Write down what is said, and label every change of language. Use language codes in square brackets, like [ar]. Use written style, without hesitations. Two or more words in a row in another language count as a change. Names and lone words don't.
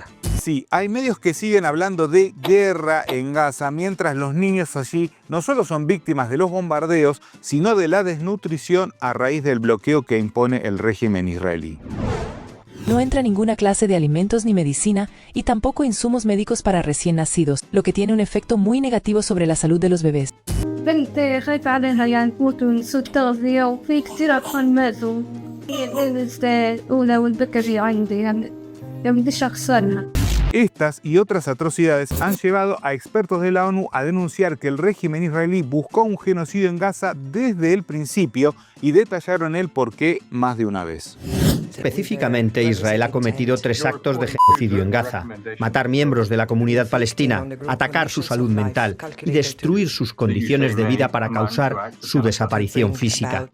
[es] Sí, hay medios que siguen hablando de guerra en Gaza, mientras los niños allí no solo son víctimas de los bombardeos, sino de la desnutrición a raíz del bloqueo que impone el régimen israelí. No entra ninguna clase de alimentos ni medicina y tampoco insumos médicos para recién nacidos, lo que tiene un efecto muy negativo sobre la salud de los bebés. [ar] بنتي خايفة عليها يعني تموت من سوء التغذية وفي كتير أطفال ماتوا. هي الأولى والبكري عندي يعني بديش أخسرها. [es] Estas y otras atrocidades han llevado a expertos de la ONU a denunciar que el régimen israelí buscó un genocidio en Gaza desde el principio y detallaron el porqué más de una vez. Específicamente, Israel ha cometido 3 actos de genocidio en Gaza: matar miembros de la comunidad palestina, atacar su salud mental y destruir sus condiciones de vida para causar su desaparición física.